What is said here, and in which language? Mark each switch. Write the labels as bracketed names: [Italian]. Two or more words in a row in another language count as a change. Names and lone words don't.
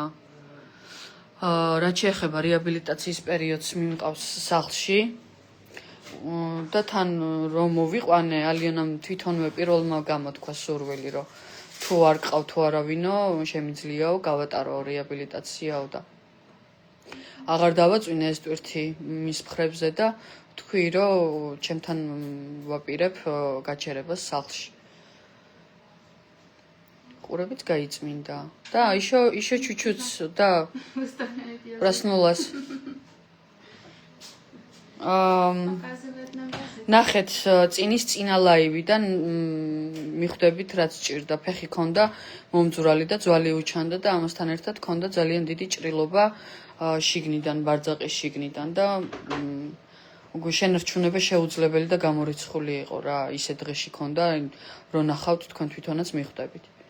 [Georgian] რაც შეეხება რეაბილიტაციის პერიოდს მიმყავს სახლში და თან რომ მოვიყვანე, ალიონამ თვითონვე პირველმა გამოთქვა სურვილი, რომ თუ არ გყავ თუ არავინო, შემიძლიაო გავატარო რეაბილიტაციაო და აღარ დავაწვინე ეს ტვირთი მის მხრებზე და თქვი, რომ ჩემთან ვაპირებ გაჩერებას სახლში. ყურებით გაიწმინდა და [Russian] еще чуть-чуть да проснулась. [Georgian] ნახეთ წინის წინა ლაივიდან მიხვდებით რაც ჭირდა, ფეხი ქონდა მომძვრალი და ძვალი უჩანდა და ამასთან ერთად ქონდა ძალიან დიდი ჭრილობა შიგნიდან, ბარძაყის შიგნიდან და შენარჩუნება შეუძლებელი და გამორიცხული იყო რა, ისე დღეში ქონდა, რომ ნახავთ თქვენ თვითონაც მიხვდებით.